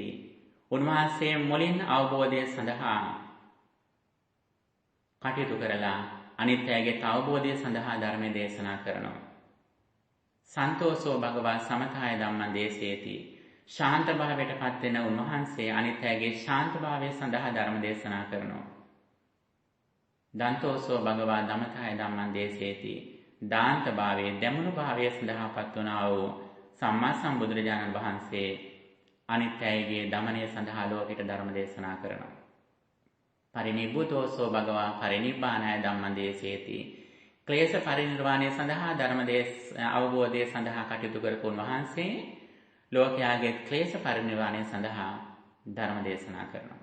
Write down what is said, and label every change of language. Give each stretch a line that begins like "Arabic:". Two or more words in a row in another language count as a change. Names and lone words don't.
Sinhala: උන්වහන්සේ මුලින් අවබෝධය සඳහා කටයුතු කරලා අනිත් අයගේ අවබෝධය සඳහා ධර්මයේ දේශනා කරනවා.
Pali: සන්තෝෂෝ භගවා සමතාය ධම්මං දේශේති.
Sinhala: ශාන්ත භාවයට පත් වෙන උන්වහන්සේ අනිත් අයගේ ශාන්ත භාවය සඳහා ධර්ම දේශනා කරනවා.
Pali: දන්තෝසෝ භගවා දමතාය ධම්මං දේශේති.
Sinhala: දාන්ත භාවයේ දැමුණු භාවය සඳහා පත් වුණා වූ සම්මා සම්බුදුරජාණන් වහන්සේ අනිත් අයගේ දමනය සඳහා ලෝකෙට ධර්ම දේශනා කරනවා.
Pali: පරිනිබ්බුතෝසෝ භගවා පරිනිබ්බානාය ධම්මං දේශේති.
Sinhala: ක්ලේශ පරිනිර්වාණය සඳහා ධර්ම අවබෝධය සඳහා කටයුතු කරපු උන්වහන්සේ ලෝකයාගේ ක්ලේශ පරිනිර්වාණය සඳහා ධර්ම දේශනා කරනවා.